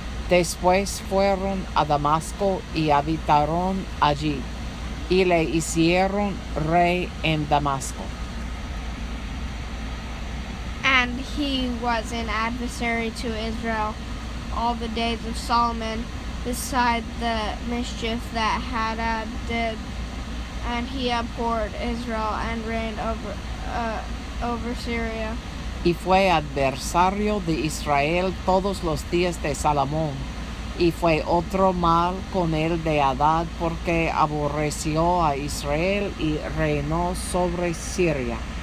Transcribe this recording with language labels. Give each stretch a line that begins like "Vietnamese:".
Spanish: Después fueron a Damasco y habitaron allí, y le hicieron rey en Damasco.
English: And he was an adversary to Israel all the days of Solomon, beside the mischief that Hadad did. And he abhorred Israel and reigned over Syria.
Spanish: Y fue adversario de Israel todos los días de Salomón. Y fue otro mal con él de Hadad, porque aborreció a Israel y reinó sobre Siria.